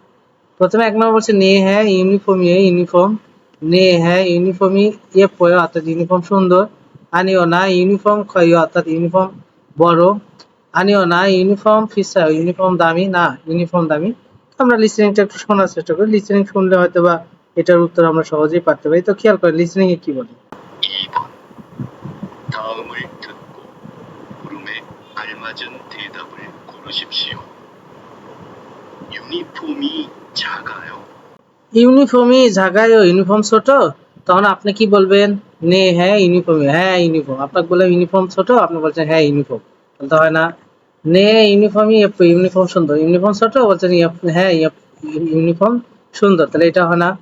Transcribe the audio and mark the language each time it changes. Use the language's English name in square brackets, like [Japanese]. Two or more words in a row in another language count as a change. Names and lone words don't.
[Bangla] প্রথমে 1 নম্বর বলছে নে হ্যাঁ ইউনিফর্ম, ইউনিফর্ম নে হ্যাঁ [Korean] 유니폼이 예뻐 [Bangla] অর্থাৎ ইউনিফর্ম সুন্দর, [Korean] 아니요 유니폼 커 [Bangla] অর্থাৎ ইউনিফর্ম বড়, [Korean] 아니요 유니폼 비싸 [Bangla] ইউনিফর্ম দামি, না ইউনিফর্ম দামি। আমরা লিসেনিংটা একটু শোনার চেষ্টা করি, লিসেনিং শুনলে হয়তো বা এটার উত্তর আমরা সহজেই পারতে পারি। তো খেয়াল করেন লিসেনিং এ কি বলে। [Korean] 2번 다음을 듣고 물음에 알맞은 대답을 고르십시오. 유니폼이 작아요. 유니폼이 작아요 [Bangla] ইউনিফর্ম ছোট, তখন আপনি কি বলবেন, নে হ্যাঁ ইউনিফর্ম, হ্যাঁ ইউনিফর্ম। আপনাকে বলে ইউনিফর্ম ছোট, আপনি বলছেন হ্যাঁ ইউনিফর্ম, বলতে হয় না। [Korean] 네 유니폼이 [Bangla] ইউনিফর্ম সুন্দর, ইউনিফর্ম ছোট বলছেন হ্যাঁ ইউনিফর্ম সুন্দর, তাহলে এটা হয় না।